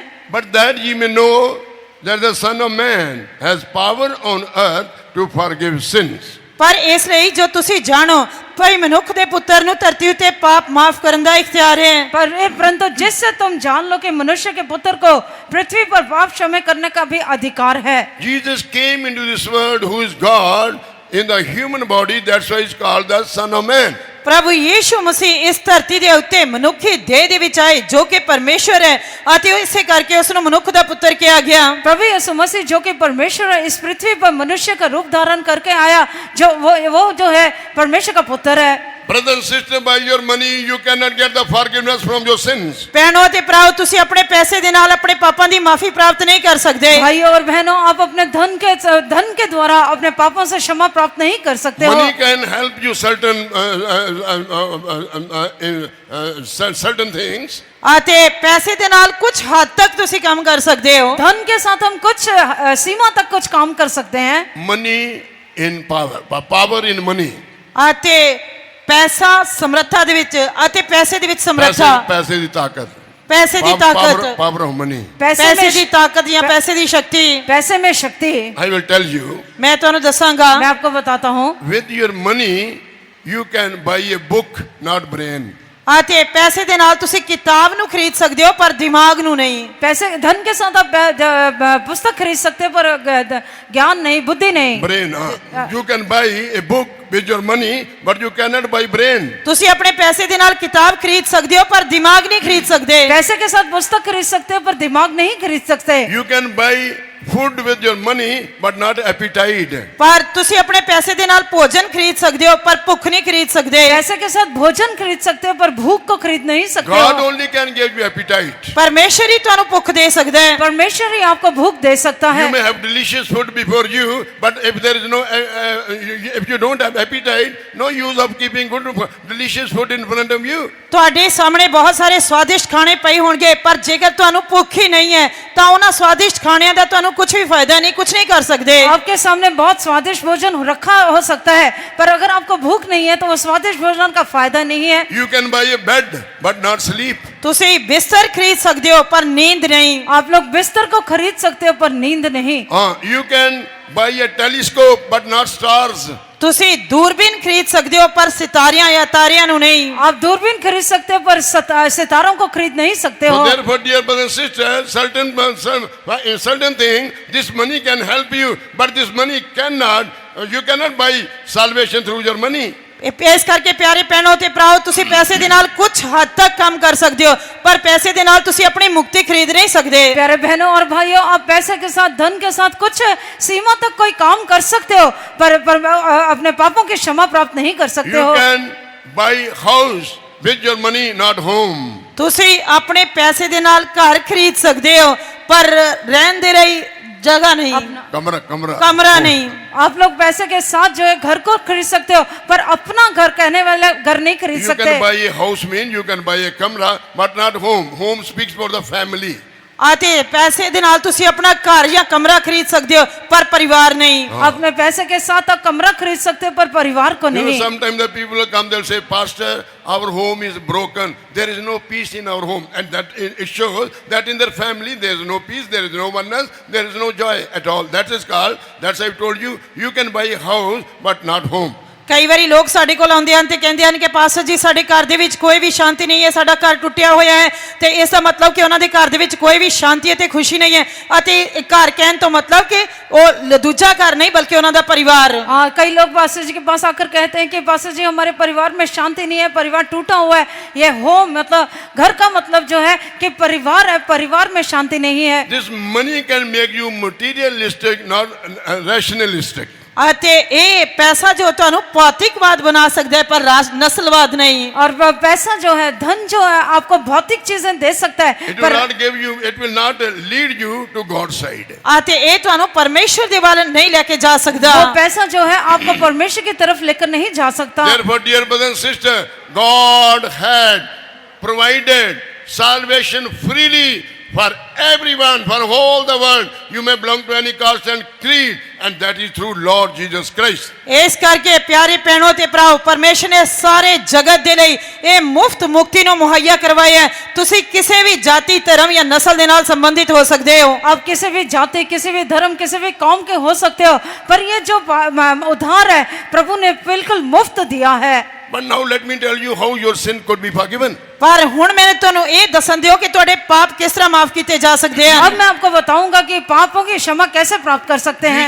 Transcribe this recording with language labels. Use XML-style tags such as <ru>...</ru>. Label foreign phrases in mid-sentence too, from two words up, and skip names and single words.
<en>but that ye may know that the Son of Man has power on earth to forgive sins.</en> <pa>ਪਰ ਇਸ ਲਈ ਜੋ ਤੁਸੀਂ ਜਾਣੋ ਭਈ ਮਨੁੱਖ ਦੇ ਪੁੱਤਰ ਨੂੰ ਧਰਤੀ ਉੱਤੇ ਪਾਪ ਮਾਫ ਕਰਨ ਦਾ ਇਖਤਿਆਰ ਹੈ।</pa> <hi>परंतु जिससे तुम जान लो कि मनुष्य के पुत्र को पृथ्वी पर पाप क्षमा करने का भी अधिकार है।</hi> <en>Jesus came into this world who is God in the human body. That's why it's called the Son of Man.</en> <pa>ਪ੍ਰਭੂ ਯੀਸ਼ੂ ਮਸੀਹ ਇਸ ਧਰਤੀ ਦੇ ਉੱਤੇ ਮਨੁੱਖੀ ਦੇਹ ਦੇ ਵਿੱਚ ਆਏ ਜੋ ਕਿ ਪਰਮੇਸ਼ਰ ਹੈ ਅਤੇ ਇਸੇ ਕਰਕੇ ਉਸ ਨੂੰ ਮਨੁੱਖ ਦਾ ਪੁੱਤਰ ਕਿਹਾ ਗਿਆ।</pa> <hi>प्रभु यीशु मसीह जो कि परमेश्वर है, इस पृथ्वी पर मनुष्य का रूप धारण करके आया, जो वो जो है परमेश्वर का पुत्र है।</hi> <en>Brother and sister, by your money you cannot get the forgiveness from your sins.</en> <pa>ਭੈਣੋ ਤੇ ਭਰਾਓ, ਤੁਸੀਂ ਆਪਣੇ ਪੈਸੇ ਦੇ ਨਾਲ ਆਪਣੇ ਪਾਪਾਂ ਦੀ ਮਾਫੀ ਪ੍ਰਾਪਤ ਨਹੀਂ ਕਰ ਸਕਦੇ।</pa> <hi>भाइयों और बहनों, आप अपने धन के द्वारा अपने पापों से क्षमा प्राप्त नहीं कर सकते हो।</hi> <en>Money can help you certain things.</en> <pa>ਅਤੇ ਪੈਸੇ ਦੇ ਨਾਲ ਕੁਝ ਹੱਦ ਤੱਕ ਤੁਸੀਂ ਕੰਮ ਕਰ ਸਕਦੇ ਹੋ।</pa> <hi>धन के साथ हम कुछ सीमा तक कुछ काम कर सकते हैं।</hi> <en>Money in power, power in money.</en> <pa>ਅਤੇ ਪੈਸਾ ਸਮਰੱਥਾ ਦੇ ਵਿੱਚ ਅਤੇ ਪੈਸੇ ਦੇ ਵਿੱਚ ਸਮਰੱਥਾ, ਪੈਸੇ ਦੀ ਤਾਕਤ, ਪੈਸੇ ਦੀ ਤਾਕਤ,</pa> <en>power of money.</en> <pa>ਪੈਸੇ ਦੀ ਤਾਕਤ ਜਾਂ ਪੈਸੇ ਦੀ ਸ਼ਕਤੀ।</pa> <hi>पैसे में शक्ति।</hi> <en>I will tell you,</en> <pa>ਮੈਂ ਤੁਹਾਨੂੰ ਦੱਸਾਂਗਾ,</pa> <hi>मैं आपको बताता हूँ,</hi> <en>with your money you can buy a book, not brain.</en> <pa>ਅਤੇ ਪੈਸੇ ਦੇ ਨਾਲ ਤੁਸੀਂ ਕਿਤਾਬ ਨੂੰ ਖਰੀਦ ਸਕਦੇ ਹੋ ਪਰ ਦਿਮਾਗ ਨੂੰ ਨਹੀਂ।</pa> <hi>पैसे धन के साथ आप पुस्तक खरीद सकते हो पर ज्ञान नहीं, बुद्धि नहीं।</hi> <en>Brain, you can buy a book with your money, but you cannot buy brain.</en> <pa>ਤੁਸੀਂ ਆਪਣੇ ਪੈਸੇ ਦੇ ਨਾਲ ਕਿਤਾਬ ਖਰੀਦ ਸਕਦੇ ਹੋ ਪਰ ਦਿਮਾਗ ਨਹੀਂ ਖਰੀਦ ਸਕਦੇ।</pa> <hi>पैसे के साथ पुस्तक खरीद सकते हो पर दिमाग नहीं खरीद सकते।</hi> <en>You can buy food with your money, but not appetite.</en> <pa>ਪਰ ਤੁਸੀਂ ਆਪਣੇ ਪੈਸੇ ਦੇ ਨਾਲ ਭੋਜਨ ਖਰੀਦ ਸਕਦੇ ਹੋ ਪਰ ਭੁੱਖ ਨਹੀਂ ਖਰੀਦ ਸਕਦੇ।</pa> <hi>पैसे के साथ भोजन खरीद सकते हो पर भूख को खरीद नहीं सकते</hi> <en>God</en> <hi>हो।</hi> <en>only can give you appetite.</en> <pa>ਪਰਮੇਸ਼ਰ ਹੀ ਤੁਹਾਨੂੰ ਭੁੱਖ ਦੇ ਸਕਦਾ ਹੈ।</pa> <hi>परमेश्वर ही आपको भूख दे सकता</hi> <en>You</en> <hi>है।</hi> <en>may have delicious food before you, but if there is no, if you don't have appetite, no use of keeping good, delicious food in front of you.</en> <pa>ਤੁਹਾਡੇ ਸਾਹਮਣੇ ਬਹੁਤ ਸਾਰੇ ਸਵਾਦਿਸ਼ਟ ਖਾਣੇ ਪਏ ਹੋਣਗੇ ਪਰ ਜੇਕਰ ਤੁਹਾਨੂੰ ਭੁੱਖ ਹੀ ਨਹੀਂ ਹੈ ਤਾਂ ਉਹਨਾਂ ਸਵਾਦਿਸ਼ਟ ਖਾਣਿਆਂ ਦਾ ਤੁਹਾਨੂੰ ਕੁਝ ਵੀ ਫਾਇਦਾ ਨਹੀਂ, ਕੁਝ</pa> <hi>नहीं कर सकते। आपके सामने बहुत स्वादिष्ट भोजन रखा हो सकता है पर अगर आपको भूख नहीं है तो वो स्वादिष्ट भोजन का फायदा नहीं है।</hi> <en>You can buy a bed, but not sleep.</en> <pa>ਤੁਸੀਂ ਬਿਸਤਰ ਖਰੀਦ ਸਕਦੇ ਹੋ ਪਰ ਨੀਂਦ ਨਹੀਂ।</pa> <hi>आप लोग बिस्तर को खरीद सकते हो पर नींद नहीं।</hi> <en>You can buy a telescope, but not stars.</en> <pa>ਤੁਸੀਂ ਦੂਰਬੀਨ ਖਰੀਦ ਸਕਦੇ ਹੋ ਪਰ ਸਿਤਾਰਿਆਂ ਜਾਂ ਤਾਰਿਆਂ ਨੂੰ ਨਹੀਂ।</pa> <hi>आप दूरबीन खरीद सकते हो पर सितारों को खरीद नहीं सकते हो।</hi> <en>So therefore, dear brothers and sisters, certain thing, this money can help you, but this money cannot. You cannot buy salvation through your money.</en> <pa>ਇਸ ਕਰਕੇ ਪਿਆਰੇ ਭੈਣੋ ਤੇ ਭਰਾਓ, ਤੁਸੀਂ ਪੈਸੇ ਦੇ ਨਾਲ ਕੁਝ ਹੱਦ ਤੱਕ ਕੰਮ ਕਰ ਸਕਦੇ ਹੋ ਪਰ ਪੈਸੇ ਦੇ ਨਾਲ ਤੁਸੀਂ ਆਪਣੀ ਮੁਕਤੀ ਖਰੀਦ ਨਹੀਂ ਸਕਦੇ।</pa> <hi>प्यारे बहनों और भाइयों, आप पैसे के साथ, धन के साथ कुछ सीमा तक कोई काम कर सकते हो पर अपने पापों की क्षमा प्राप्त नहीं कर सकते</hi> <en>You</en> <hi>हो।</hi> <en>can buy house with your money, not home.</en> <pa>ਤੁਸੀਂ ਆਪਣੇ ਪੈਸੇ ਦੇ ਨਾਲ ਘਰ ਖਰੀਦ ਸਕਦੇ ਹੋ ਪਰ ਰਹਿਣ ਦੇ ਲਈ</pa> <hi>जगह नहीं, कमरा नहीं। आप लोग पैसे के साथ जो है घर को खरीद सकते हो पर अपना घर कहने वाला घर नहीं खरीद</hi> <en>You</en> <hi>सकते।</hi> <en>can buy a house mean you can buy a kamra, but not home. Home speaks for the family.</en> <pa>ਅਤੇ ਪੈਸੇ ਦੇ ਨਾਲ ਤੁਸੀਂ ਆਪਣਾ ਘਰ ਜਾਂ ਕਮਰਾ ਖਰੀਦ ਸਕਦੇ ਹੋ ਪਰ ਪਰਿਵਾਰ ਨਹੀਂ।</pa> <hi>अपने पैसे के साथ आप कमरा खरीद सकते हो पर परिवार को</hi> <en>You know,</en> <hi>नहीं।</hi> <en>sometimes the people will come, they'll say, Pastor, our home is broken. There is no peace in our home. And that it shows that in their family there is no peace, there is no oneness, there is no joy at all. That is called, that's I've told you, you can buy a house but not home.</en> <pa>ਕਈ ਵਾਰੀ ਲੋਕ ਸਾਡੇ ਕੋਲ ਆਉਂਦੇ ਹਨ ਤੇ ਕਹਿੰਦੇ ਹਨ ਕਿ ਪਾਸਟਰ ਜੀ ਸਾਡੇ ਘਰ ਦੇ ਵਿੱਚ ਕੋਈ ਵੀ ਸ਼ਾਂਤੀ ਨਹੀਂ ਹੈ, ਸਾਡਾ ਘਰ ਟੁੱਟਿਆ ਹੋਇਆ ਹੈ ਤੇ ਇਸ ਦਾ ਮਤਲਬ ਕਿ ਉਹਨਾਂ ਦੇ ਘਰ ਦੇ ਵਿੱਚ ਕੋਈ ਵੀ ਸ਼ਾਂਤੀ ਅਤੇ ਖੁਸ਼ੀ ਨਹੀਂ ਹੈ। ਅਤੇ ਘਰ ਕਹਿਣ ਤੋਂ ਮਤਲਬ ਕਿ ਉਹ ਦੂਜਾ ਘਰ ਨਹੀਂ ਬਲਕਿ ਉਹਨਾਂ ਦਾ परिवार।</pa> <hi>हाँ, कई लोग पास्टर जी के पास आकर कहते हैं कि पास्टर जी हमारे परिवार में शांति नहीं है, परिवार टूटा हुआ है। ये होम मतलब घर का मतलब जो है कि परिवार है, परिवार में शांति नहीं है।</hi> <en>This money can make you materialistic, not rationalistic.</en> <pa>ਅਤੇ ਇਹ ਪੈਸਾ ਜੋ ਤੁਹਾਨੂੰ ਭੌਤਿਕਵਾਦ ਬਣਾ ਸਕਦਾ ਹੈ ਪਰ ਨਸਲਵਾਦ ਨਹੀਂ।</pa> <hi>और पैसा जो है, धन जो है आपको भौतिक चीजें दे सकता है</hi> <en>It will not give you, it will not lead you to God's side.</en> <pa>ਅਤੇ ਇਹ ਤੁਹਾਨੂੰ ਪਰਮੇਸ਼ਰ ਦੇ ਵੱਲ ਨਹੀਂ ਲੈ ਕੇ ਜਾ ਸਕਦਾ।</pa> <hi>वो पैसा जो है आपको परमेश्वर की तरफ लेकर नहीं जा सकता।</hi> <en>Therefore, dear brother and sister, God had provided salvation freely for everyone, for all the world. You may belong to any caste and creed, and that is through Lord Jesus Christ.</en> <pa>ਇਸ ਕਰਕੇ ਪਿਆਰੇ ਭੈਣੋ ਤੇ ਭਰਾਓ, ਪਰਮੇਸ਼ਰ ਨੇ ਸਾਰੇ ਜਗਤ ਦੇ ਲਈ ਇਹ ਮੁਫਤ ਮੁਕਤੀ ਨੂੰ ਮੁਹੱਈਆ ਕਰਵਾਇਆ ਹੈ। ਤੁਸੀਂ ਕਿਸੇ ਵੀ ਜਾਤੀ, ਧਰਮ ਜਾਂ ਨਸਲ ਦੇ ਨਾਲ ਸੰਬੰਧਿਤ ਹੋ ਸਕਦੇ ਹੋ।</pa> <hi>आप किसी भी जाति, किसी भी धर्म, किसी भी कौम के हो सकते हो पर ये जो उद्धार है प्रभु ने बिल्कुल मुफ्त दिया है।</hi> <en>But now let me tell you how your sin could be forgiven.</en> <pa>ਪਰ ਹੁਣ ਮੈਂ ਤੁਹਾਨੂੰ ਇਹ ਦੱਸਣ ਦਿਓ ਕਿ ਤੁਹਾਡੇ ਪਾਪ ਕਿਸ ਤਰ੍ਹਾਂ ਮਾਫ ਕੀਤੇ ਜਾ ਸਕਦੇ</pa> <hi>अब</hi> <pa>ਹਨ।</pa> <hi>मैं आपको बताऊंगा कि पापों की क्षमा कैसे प्राप्त कर सकते हैं।</hi>